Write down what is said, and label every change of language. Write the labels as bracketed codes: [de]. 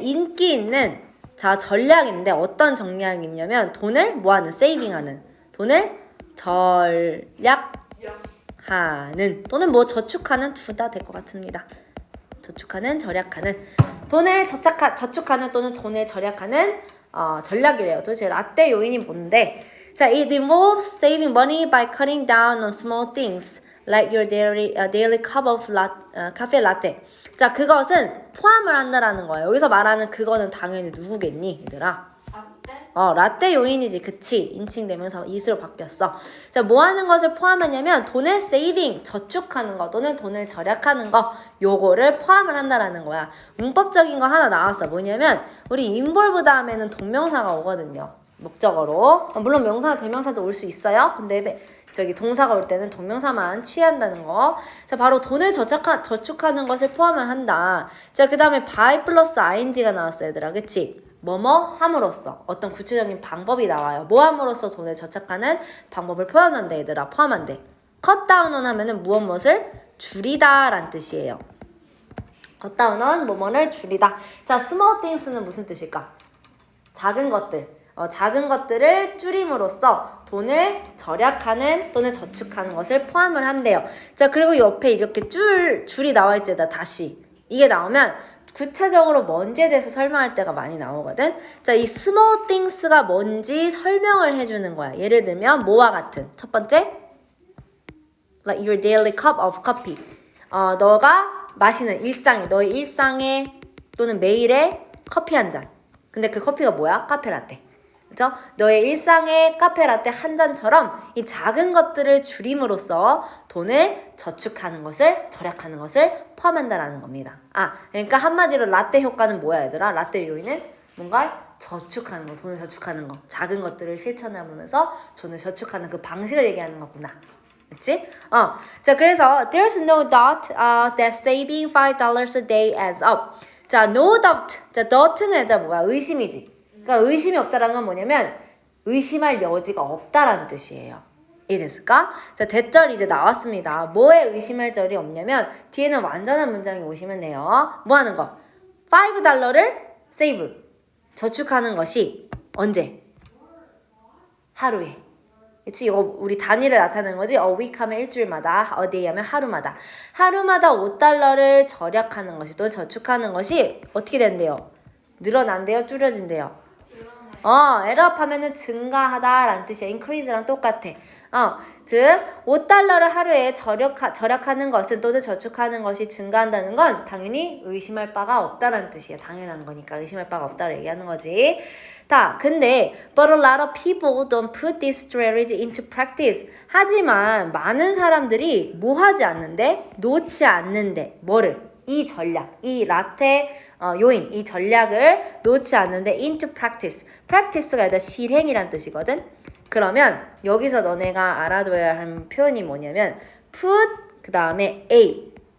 [ko] 인기 있는 자 전략인데 어떤 전략이냐면 돈을 뭐하는? 세이빙하는. 돈을 절약하는 또는 뭐 저축하는 둘 다 될 것 같습니다. 저축하는 절약하는 돈을 저축하는 또는 돈을 절약하는 전략이래요. 도대체 라떼 요인이 뭔데? [en] 자, it involves saving money by cutting down on small things like your daily cup of cafe latte. [ko] 자, 그것은 포함을 한다라는 거야. 여기서 말하는 그거는 당연히 누구겠니, 얘들아? 라떼 요인이지. 그치. 인칭되면서 it으로 바뀌었어. 자, 뭐 하는 것을 포함하냐면 돈을 saving, 저축하는 거 또는 돈을 절약하는 거 요거를 포함을 한다라는 거야. 문법적인 거 하나 나왔어. 뭐냐면 우리 involve 다음에는 동명사가 오거든요. 목적어로. 물론 명사나 대명사도 올 수 있어요. 근데 저기 동사가 올 때는 동명사만 취한다는 거. 자, 바로 돈을 저축하는 것을 포함을 한다. 자, 그 다음에 by 플러스 ing가 나왔어, 얘들아. 그치? 뭐뭐 함으로써 어떤 구체적인 방법이 나와요. 뭐 함으로써 돈을 저축하는 방법을 표현한다, 얘들아. 포함한대. [en] cut down on [ko] 하면은 무엇을 줄이다 라는 뜻이에요. [en] cut down on [ko] 뭐뭐를 줄이다. 자, small things는 무슨 뜻일까? 작은 것들. 작은 것들을 줄임으로써 돈을 절약하는 또는 저축하는 것을 포함을 한대요. 자, 그리고 옆에 이렇게 줄이 나와 있지다. 다시 이게 나오면 구체적으로 뭔지에 대해서 설명할 때가 많이 나오거든. 자, 이 small things가 뭔지 설명을 해주는 거야. 예를 들면 뭐와 같은 첫 번째 [en] like your daily cup of coffee. [ko] 너가 마시는 너의 일상의 또는 매일의 커피 한 잔. 근데 그 커피가 뭐야? 카페라떼. 그죠? 너의 일상의 카페라떼 한 잔처럼 이 작은 것들을 줄임으로써 돈을 저축하는 것을 절약하는 것을 포함한다라는 겁니다. 그러니까 한마디로 라떼 효과는 뭐야, 얘들아? 라떼 요인은 뭔가 저축하는 거, 돈을 저축하는 거, 작은 것들을 실천하면서 돈을 저축하는 그 방식을 얘기하는 거구나. 그치? 자, 그래서 [en] there's no doubt that saving $5 a day adds up. 자, no doubt. [ko] 자, doubt는 얘들아 뭐야? 의심이지. 그러니까 의심이 없다라는 건 뭐냐면 의심할 여지가 없다라는 뜻이에요. 이해됐을까? 자, 대절 이제 나왔습니다. 뭐에 의심할 절이 없냐면 뒤에는 완전한 문장이 오시면 돼요. 뭐 하는 거? $5를 save, 저축하는 것이 언제? 하루에. 그치? 이거 우리 단위를 나타내는 거지. [en] A week [ko] 하면 일주일마다, [en] a day [ko] 하면 하루마다. 하루마다 $5를 절약하는 것이 또는 저축하는 것이 어떻게 된대요? 늘어난대요? 줄여진대요? 에러업 하면은 증가하다라는 뜻이야. increase랑 똑같아. 즉 $5를 하루에 절약하는 것은 또는 저축하는 것이 증가한다는 건 당연히 의심할 바가 없다라는 뜻이야. 당연한 거니까 의심할 바가 없다고 얘기하는 거지. 근데 [en] but a lot of people don't put this strategy into practice. [ko] 하지만 많은 사람들이 뭐 하지 않는데? 놓지 않는데. 뭐를? 이 전략, 이 라떼 요인, 이 전략을 놓지 않는데 [en] into practice. [ko] practice가 아니라 실행이란 뜻이거든. 그러면 여기서 너네가 알아둬야 할 표현이 뭐냐면 put 그 다음에 A.